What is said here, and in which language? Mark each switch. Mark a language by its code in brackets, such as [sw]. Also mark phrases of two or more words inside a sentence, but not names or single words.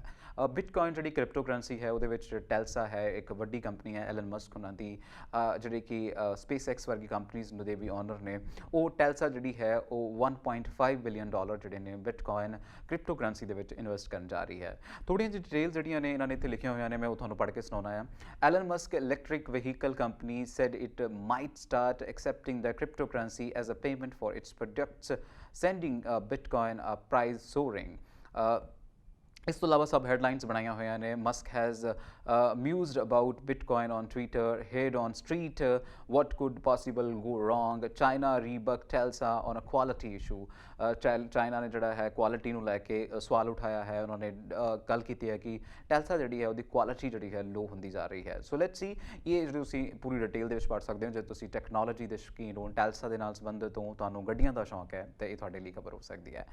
[pa] ਬਿਟਕੋਇਨ ਜਿਹੜੀ [en] crypto currency [pa] ਹੈ ਉਹਦੇ ਵਿੱਚ ਟੈਲਸਾ ਹੈ, ਇੱਕ ਵੱਡੀ ਕੰਪਨੀ ਹੈ ਐਲਨ ਮਸਕ ਉਹਨਾਂ ਦੀ, ਜਿਹੜੀ ਕਿ SpaceX ਵਰਗੀ ਕੰਪਨੀਜ਼ ਦੇ ਵੀ ਓਨਰ ਨੇ। ਉਹ ਟੈਲਸਾ ਜਿਹੜੀ ਹੈ ਉਹ $1.5 ਬਿਲੀਅਨ ਜਿਹੜੇ ਨੇ [en] Bitcoin crypto currency [pa] ਦੇ ਵਿੱਚ ਇਨਵੈਸਟ ਕਰਨ ਜਾ ਰਹੀ ਹੈ। ਥੋੜ੍ਹੀਆਂ ਜਿਹੀ ਡਿਟੇਲ ਜਿਹੜੀਆਂ ਨੇ ਇਹਨਾਂ ਨੇ ਇੱਥੇ ਲਿਖੀਆਂ ਹੋਈਆਂ ਨੇ, ਮੈਂ ਉਹ ਤੁਹਾਨੂੰ ਪੜ੍ਹ ਕੇ ਸੁਣਾਉਣਾ ਹੈ। [en] ਐਲਨ ਮਸਕ electric vehicle company said it might start accepting the cryptocurrency as a payment for its products, sending Bitcoin price soaring. [pa] ਇਸ ਤੋਂ ਇਲਾਵਾ [en] sub headlines [pa] ਬਣਾਈਆਂ ਹੋਈਆਂ ਨੇ। [en] ਮਸਕ ਹੈਜ਼ mused about Bitcoin on Twitter, head on street, what could possible go wrong, China rebuck Telsa on a quality issue. [pa] ਚਾਈਨਾ ਨੇ ਜਿਹੜਾ ਹੈ ਕੁਆਲਿਟੀ ਨੂੰ ਲੈ ਕੇ ਸਵਾਲ ਉਠਾਇਆ ਹੈ। ਉਹਨਾਂ ਨੇ ਗੱਲ ਕੀਤੀ ਹੈ ਕਿ ਟੈਲਸਾ ਜਿਹੜੀ ਹੈ ਉਹਦੀ ਕੁਆਲਿਟੀ ਜਿਹੜੀ ਹੈ ਲੋ ਹੁੰਦੀ ਜਾ ਰਹੀ ਹੈ। [en] so let's see, [pa] ਇਹ ਜਿਹੜੀ ਤੁਸੀਂ ਪੂਰੀ ਡਿਟੇਲ ਦੇ ਵਿੱਚ ਪੜ੍ਹ ਸਕਦੇ ਹੋ ਜੇ ਤੁਸੀਂ ਟੈਕਨੋਲੋਜੀ ਦੇ ਸ਼ੌਕੀਨ ਹੋ, ਟੈਲਸਾ ਦੇ ਨਾਲ ਸੰਬੰਧਿਤ ਹੋ, ਤੁਹਾਨੂੰ ਗੱਡੀਆਂ ਦਾ ਸ਼ੌਂਕ ਹੈ ਤਾਂ ਇਹ ਤੁਹਾਡੇ ਲਈ ਖਬਰ ਹੋ ਸਕਦੀ ਹੈ।